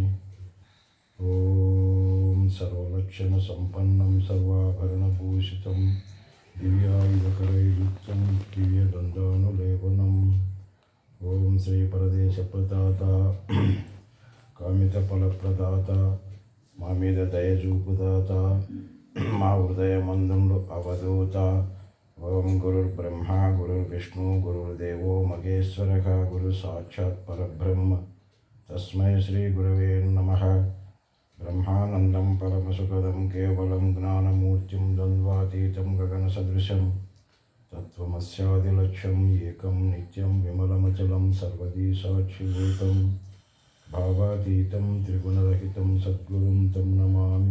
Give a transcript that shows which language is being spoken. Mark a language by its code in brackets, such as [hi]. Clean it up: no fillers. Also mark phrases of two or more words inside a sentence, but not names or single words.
[sa] ॐ सर्वलक्षणसम्पन्नं सर्वाभरणभूषितं दिव्यायुधकरैर्युक्तं दिव्यदन्तानुलेपनम् ॐ श्रीपरदेशप्रदाता कामितफलप्रदाता [te] మా మీద దయ చూపుదాత మా హృదయమందుండు అవధూత [sa] ఓం గురుర్బ్రహ్మ గురుర్విష్ణు గురుర్దేవో మహేశ్వర గురు సాక్షాత్ పరబ్రహ్మ తస్మై శ్రీ గురవే నమః. బ్రహ్మానందం పరమసుఖదం కేవలం జ్ఞానమూర్తిం ద్వంద్వాతీతం గగనసదృశం తత్వమస్యాదిలక్ష్యం ఏకం నిత్యం విమలమచలం సర్వదీ సాక్షిభూతం భావాతీతం త్రిగుణరహితం సద్గురుం తం నమామి.